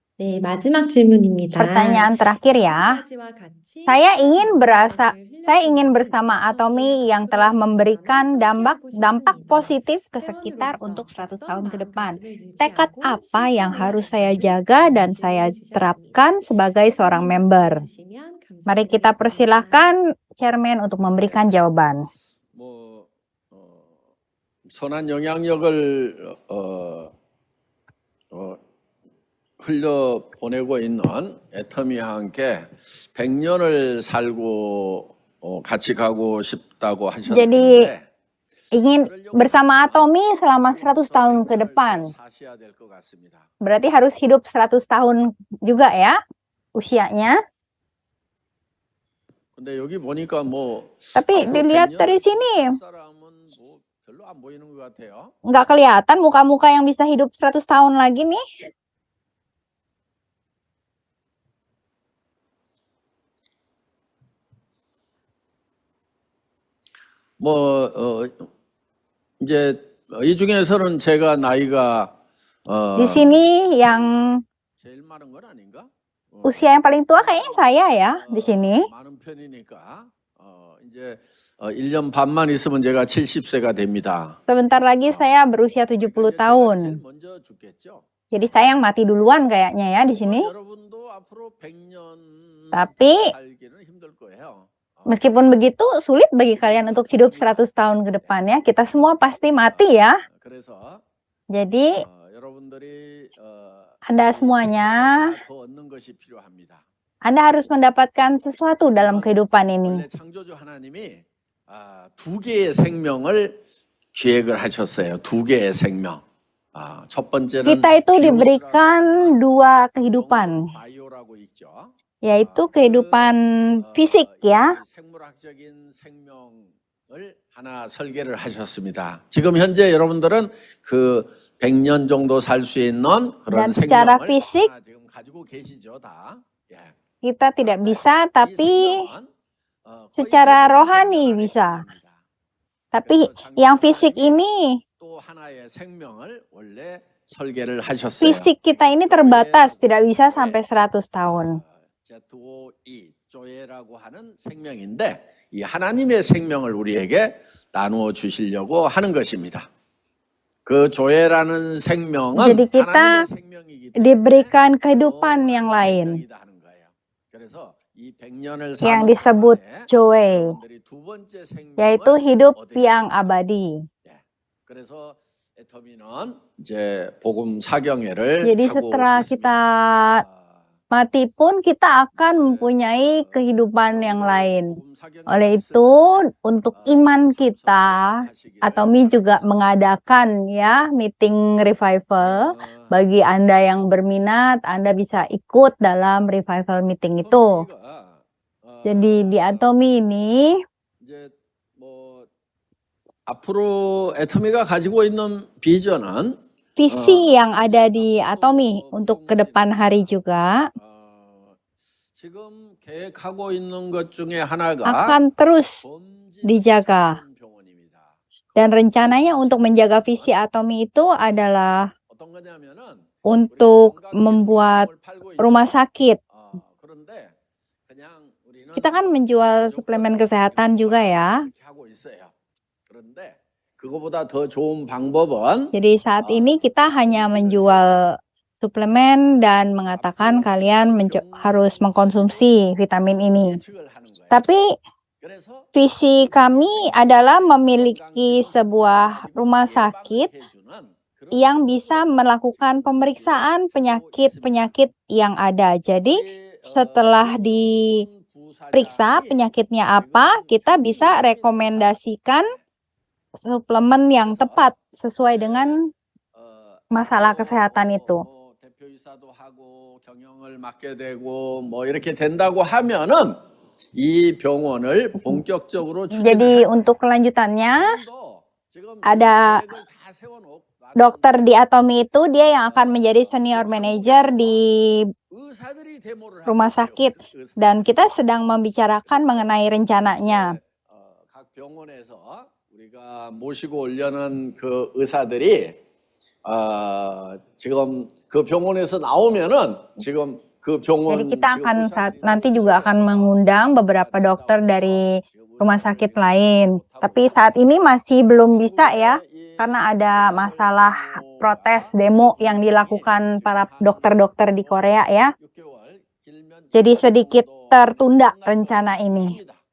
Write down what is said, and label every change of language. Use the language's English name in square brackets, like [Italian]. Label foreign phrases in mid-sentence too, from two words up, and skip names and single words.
[Korean] 네, 마지막 질문입니다. [Indonesian] Pertanyaan terakhir ya. Saya ingin bersama Atomi yang telah memberikan dampak positif ke sekitar untuk 100 tahun ke depan. Tekad apa yang harus saya jaga dan saya terapkan sebagai seorang member? Mari kita persilahkan Chairman untuk memberikan jawaban. [Korean] 뭐 선한 영향력을 흘려 보내고 있는 애터미와 함께 100년을 살고 같이 가고 싶다고 하셨는데 [Indonesian] Ingin bersama Atomi selama 100 tahun ke depan. [Korean] 사셔야 될 것 같습니다. [Indonesian] Berarti harus hidup 100 tahun juga ya usianya. [Korean] 근데 여기 보니까 뭐 [Indonesian] Tapi [Korean] 앞으로 [Indonesian] dilihat [Korean] 100년 [Indonesian] dari sini [Korean] 사람은 뭐 별로 안 보이는 것 같아요. [Indonesian] nggak kelihatan muka-muka yang bisa hidup 100 tahun lagi nih. [Korean] 이제 이 중에서는 제가 나이가 [Indonesian] Di sini yang [Korean] 제일 많은 건 아닌가? [Indonesian] usia yang paling tua kayaknya saya ya di sini. [Korean] 많은 편이니까 이제 1년 반만 있으면 제가 70세가 됩니다. [Indonesian] Sebentar lagi saya berusia 70 [Korean] 제가 제일 [Indonesian] tahun. [Korean] 먼저 죽겠죠. [Indonesian] Jadi saya yang mati duluan kayaknya ya di sini. [Korean] 여러분도 앞으로 100년 [Indonesian] Tapi [Korean] 살기는 힘들 거예요. [Indonesian] meskipun begitu sulit bagi kalian untuk hidup 100 tahun ke depan ya. Kita semua pasti mati ya. [Korean] 그래서 [Indonesian] Jadi [Korean] 여러분들이 [Indonesian] Anda semuanya, [Korean] 더 얻는 것이 필요합니다. [Indonesian] Anda harus mendapatkan sesuatu dalam kehidupan ini. [Korean] 원래 창조주 하나님이 두 개의 생명을 기획을 하셨어요. 두 개의 생명. 첫 번째는 [Indonesian] Kita itu diberikan dua kehidupan, [Korean] 바이오라고 있죠. [Indonesian] yaitu kehidupan fisik ya. [Korean] 생물학적인 생명을 하나 설계를 하셨습니다. 지금 현재 여러분들은 그 100년 정도 살 수 있는 그런 [Indonesian] Dan secara [Korean] 생명을 [Indonesian] fisik [Korean] 하나 지금 가지고 계시죠, 다. 예. [Indonesian] kita tidak bisa, [Korean] 이 [Indonesian] tapi [Korean] 생명은, 거의 [Indonesian] secara [Korean] 대부분 [Indonesian] rohani [Korean] 100년 안에 [Indonesian] bisa. [Korean] 끝납니다. [Indonesian] Tapi yang fisik ini, [Korean] 또 하나의 생명을 원래 설계를 하셨어요. [Indonesian] fisik kita ini terbatas, tidak bisa sampai 100 tahun. [Korean] Z-O-E, 조에라고 하는 생명인데 이 하나님의 생명을 우리에게 나누어 주시려고 하는 것입니다. 그 조에라는 생명은 [Indonesian] Jadi kita [Korean] 하나님의 생명이기 때문에 [Indonesian] diberikan kehidupan yang lain [Korean] 생명이다 하는 거예요. 그래서 이 100년을 [Indonesian] yang [Korean] 사는 [Indonesian] disebut [Korean] 동안에 [Indonesian] Joy, [Korean] 여러분들이 두 번째 생명을 [Indonesian] yaitu hidup [Korean] 얻게 [Indonesian] yang [Korean] 됩니다. [Indonesian] abadi. [Korean] 그래서 애터미는 이제 복음 사경회를 [Indonesian] Jadi [Korean] 하고 [Indonesian] setelah [Korean] 있습니다. [Indonesian] kita mati pun kita akan mempunyai kehidupan yang lain. Oleh itu, untuk iman kita, Atomi juga mengadakan ya [English] meeting revival. [Indonesian] Bagi Anda yang berminat, Anda bisa ikut dalam [English] revival meeting [Indonesian] itu. Jadi di Atomi ini [Korean] 이제 뭐 앞으로 애터미가 가지고 있는 비전은 [Indonesian] visi yang ada di Atomi untuk ke depan hari juga [Korean] 지금 계획하고 있는 것 중에 하나가 [Indonesian] akan terus dijaga. [Korean] 병원입니다. [Indonesian] Dan rencananya untuk menjaga visi Atomi itu adalah [Korean] 어떤 거냐면은 [Indonesian] untuk membuat rumah sakit. [Korean] 그런데 그냥 우리는 [Indonesian] Kita kan menjual suplemen kesehatan juga ya. [Korean] 이렇게 하고 있어요. 그런데 그거보다 더 좋은 방법은 [Indonesian] Jadi saat ini kita hanya menjual suplemen dan mengatakan kalian harus mengkonsumsi vitamin ini. [Korean] 예측을 하는 거예요. [Indonesian] Tapi [Korean] 그래서 [Indonesian] visi kami adalah memiliki sebuah rumah sakit yang bisa melakukan pemeriksaan penyakit-penyakit yang ada. Jadi setelah diperiksa penyakitnya apa, kita bisa rekomendasikan suplemen yang tepat sesuai dengan masalah kesehatan itu. [Korean] 대표이사도 하고 경영을 맡게 되고 뭐 이렇게 된다고 하면은 이 병원을 본격적으로 [Indonesian] Jadi untuk kelanjutannya ada [Korean] 계획을 다 세워놓고 [Indonesian] dokter di Atomi itu dia yang akan menjadi [English] senior manager [Indonesian] di [Korean] 의사들이 데모를 [Indonesian] rumah [Korean] 하고 있어요. [Indonesian] sakit dan kita sedang membicarakan mengenai rencananya. [Korean] 각 병원에서 우리가 모시고 오려는 그 의사들이 지금 그 병원에서 나오면은 지금 그 [Indonesian] Jadi [Korean] 병원 [Indonesian] kita [Korean] 지금 [Indonesian] akan [Korean] 의사들이 [Indonesian] nanti juga akan mengundang beberapa dokter dari rumah sakit lain. Tapi saat ini masih belum bisa ya, karena ada masalah protes demo yang dilakukan para dokter-dokter di Korea ya. Jadi sedikit tertunda rencana ini.